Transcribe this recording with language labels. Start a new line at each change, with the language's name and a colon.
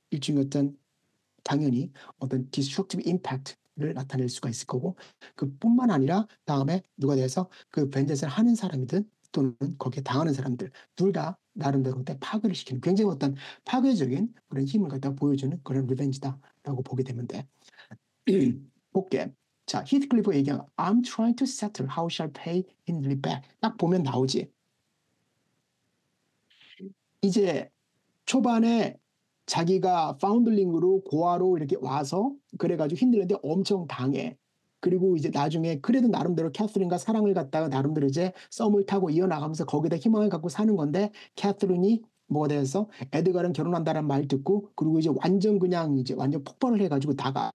Korean: 일종의 어떤 당연히 어떤 디스트럭티브 임팩트를 나타낼 수가 있을 거고 그뿐만 아니라 다음에 누가 돼서 그 벤젯을 하는 사람이든 또는 거기에 당하는 사람들 둘 다 나름대로 때 파괴를 시키는 굉장히 어떤 파괴적인 그런 힘을 갖다 보여주는 그런 리벤지다라고 보게 되면 돼. 볼게. 자, 히트클리프 얘기한
English: I'm trying to settle how shall pay Hindley back.
Korean: 딱 보면 나오지. 이제 초반에 자기가 파운들링으로 고아로 이렇게 와서 그래가지고 힘들는데 엄청 당해. 그리고 이제 나중에 그래도 나름대로 캐서린과 사랑을 갖다가 나름대로 이제 썸을 타고 이어나가면서 거기다 희망을 갖고 사는 건데 캐서린이 뭐가 돼서 에드가랑 결혼한다는 말 듣고 그리고 이제 완전 그냥 이제 완전 폭발을 해가지고 나가.